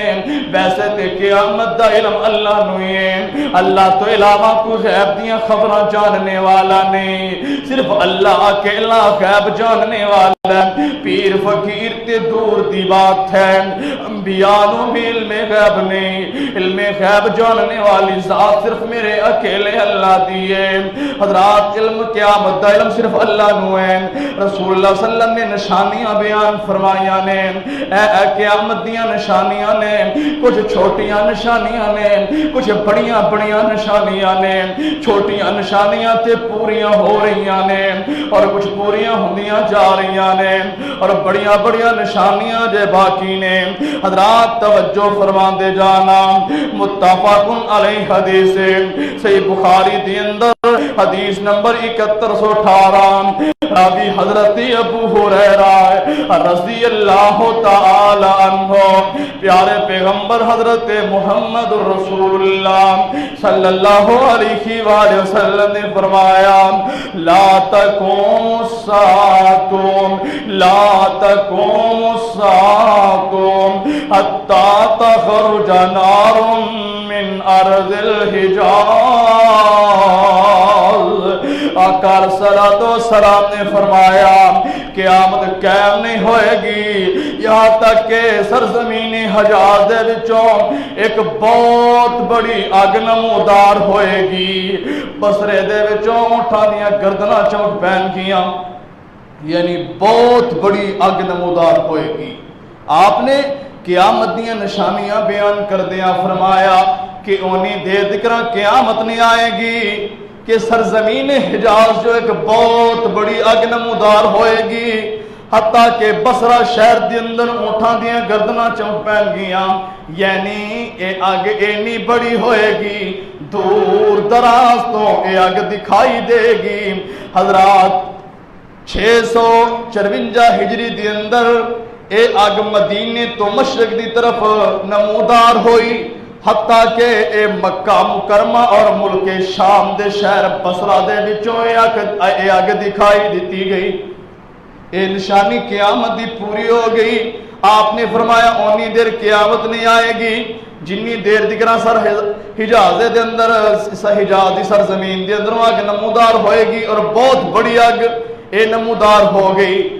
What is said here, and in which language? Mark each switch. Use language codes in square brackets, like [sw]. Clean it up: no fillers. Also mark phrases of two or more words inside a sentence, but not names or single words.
[pa] ویسے تے قیامت دا علم اللہ نوئی ہے، اللہ تو علاوہ کو غیب دیا خبریں جاننے والا نہیں، صرف اللہ اکیلا غیب جاننے والا، پیر فقیر تے دور دی بات ہے، انبیاء نو بھی علم غیب نہیں، علم غیب جاننے والی ذات صرف میرے اکیلے اللہ دیئے۔ حضرات علم قیامت دا علم صرف اللہ نو ہے۔ رسول اللہ [ar] صلی اللہ علیہ وسلم [pa] نے نشانیاں بیان فرمائیاں نے، اے قیامت دیاں نشانیاں نے، کچھ چھوٹیاں نشانیاں نے، کچھ بڑیاں بڑیاں نشانیاں نے، چھوٹیاں نشانیاں تے پوریاں ہو رہیاں نے اور کچھ پوریاں ہوندیاں جا رہیاں نے اور بڑیاں بڑیاں نشانیاں جے باقی نے۔ حضرات توجہ فرما دے جانا، متفق علیہ حدیث صحیح بخاری دی اندر حدیث نمبر 7118 راوی حضرت ابو ہریرہ [ar] رضی اللہ تعالی عنہ، [pa] پیارے پیغمبر حضرت محمد رسول اللہ [ar] صلی اللہ علیہ وآلہ وسلم [pa] نے فرمایا [ar] لا تقوم الساعۃ حتی تخرج نار من ارض الحجاز۔ [pa] آقا صلاۃ و سلام نے فرمایا قیامت قائم نہیں ہوئے گی یہاں تک کہ سرزمین حجاز دے وچوں ایک بہت بڑی اگ نمودار ہوئے گی، بصرے دے وچوں اونٹاں دیاں گردناں چمک پین گیاں، یعنی بہت بڑی اگ نمودار ہوئے گی۔ آپ نے قیامت دیاں نشانیاں بیان کر دیا، فرمایا کہ انہی دیر تکرہ قیامت نہیں آئے گی کہ سرزمین حجاز جو ایک بہت بڑی اگ نمودار ہوئے گی، حتیٰ کہ بصرہ شہر دے اندر اونٹاں دیاں گردناں چم پین گیاں، یعنی اے اگ اینی بڑی ہوئے گی، دور دراز تو اے اگ دکھائی دے گی۔ حضرات 654 ہجری دے اندر اے اگ مدینے تو مشرق دی طرف نمودار ہوئی، حتیٰ کہ اے مکہ مکرمہ اور ملک شام دے شہر بصرہ دے وچوں اے اگ دکھائی دیتی گئی۔ اے نشانی قیامت دی پوری ہو گئی۔ آپ نے فرمایا اونی دیر قیامت نہیں آئے گی جنی دیر دکھنا سر حجاز دے اندر، حجاز دی سرزمین دے اندر آگ نمودار ہوئے گی، اور بہت بڑی آگ اے نمودار ہو گئی۔